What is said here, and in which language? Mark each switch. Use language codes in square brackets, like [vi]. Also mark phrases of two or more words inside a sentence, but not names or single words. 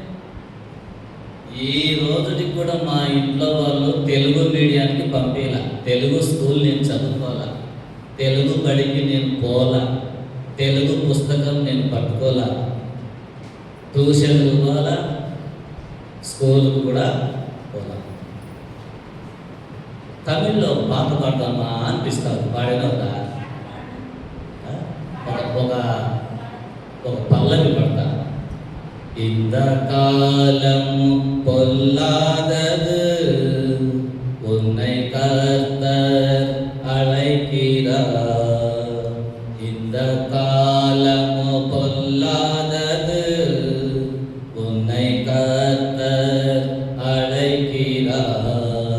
[te] ఈ రోజుకి కూడా మా ఇంట్లో వాళ్ళు తెలుగు మీడియానికి పంపేలా, తెలుగు స్కూల్ నేను చదువుకోవాలా, తెలుగు బడికి నేను పోలా, తెలుగు పుస్తకం నేను పట్టుకోలా, ట్యూషన్లు పోవాలా, స్కూల్కి కూడా పోలా. తమిళ్లో పాట పాడతామా అనిపిస్తారు. పాడిన ఒక పల్లవి పడతా. [ta] இந்த காலம் பொல்லாதது, உன்னை கர்த்தர் அழைக்கிறார். இந்த காலம் பொல்லாதது, உன்னை கர்த்தர் அழைக்கிறார்.